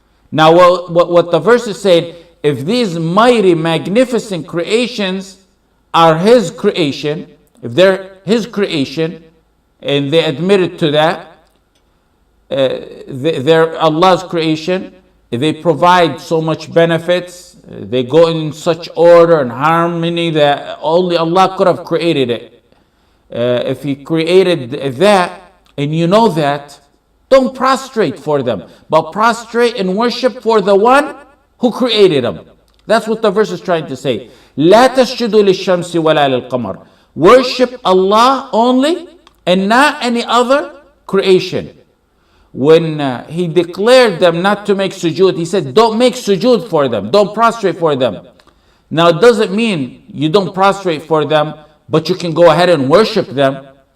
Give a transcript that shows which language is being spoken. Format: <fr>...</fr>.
<en>Now what the verse is saying, if these mighty, magnificent creations are His creation, if they're His creation, and they admitted to that, they're Allah's creation, they provide so much benefits, they go in such order and harmony that only Allah could have created it. If He created that, and you know that, don't prostrate for them, but prostrate and worship for the one who created them. That's what the verse is trying to say.</en> <ar>لا تسجدوا للشمس ولا للقمر.</ar> <en>Worship Allah only and not any other creation. When He declared them not to make sujood, He said, don't make sujood for them, don't prostrate for them. Now it doesn't mean you don't prostrate for them, but you can go ahead and worship them.</en>